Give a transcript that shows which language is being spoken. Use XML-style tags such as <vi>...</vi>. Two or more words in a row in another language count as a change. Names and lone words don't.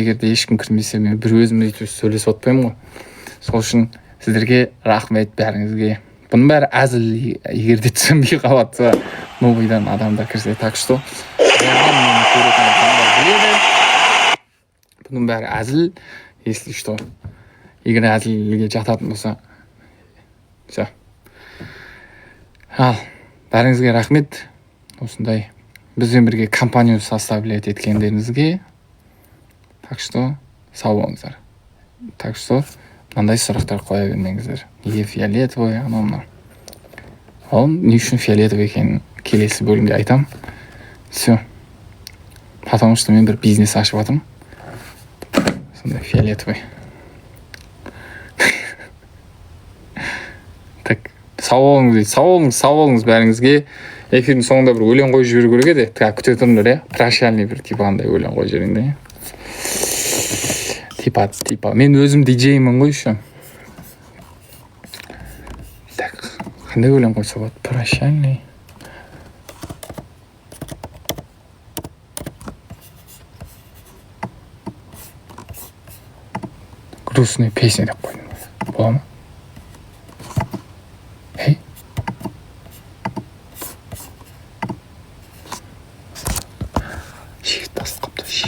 <kk>Егерде ешкім кірмесе, мен бір өзім өйтіп сөйлесіп отпаймын ғой. Сол үшін сіздерге рахмет бәріңізге. Бұның бәрі әзіл, егерде түсінбей қалатса, новыйдан адамдар кірсе.</kk> <ru>Так что</ru> <kk>бұның бәрі әзіл,</kk> <ru>если что.</ru> <kk>Егер әзілге жататын болса. Все. Ал, бәріңізге рахмет. Осындай бізбен бірге</kk> <ru>компанию составлять</ru> <kk>еткендеріңізге.</kk> <ru>Так что</ru> <kk>сау болыңыздар.</kk> <ru>Так что</ru> <kk>мынандай сұрақтар қоя бермеңіздер. Неге фиолетовый, анау. Ол не үшін фиолетовый екенін келесі бөлімде айтам. Все.</kk> <ru>Потому что</ru> <kk>мен бір бизнес ашып жатырмын. Сондай фиолетовый. Так, сау болыңыз бәріңізге. Эфирдің соңында бір өлең қойып жіберу керек еді. Күте тұрыңдар, иә. Прощальный бір типа андай өлең қойып жіберейін де. Типа. Мен өзім диджеймін ғой</kk> <ru>еще. Так,</ru> <kk>қандай өлең қойса болады?</kk> <ru>Прощальный. Грустная песня</ru> <kk>деп қойдым. Бола ма? Эй. Shift басып қапты.</kk>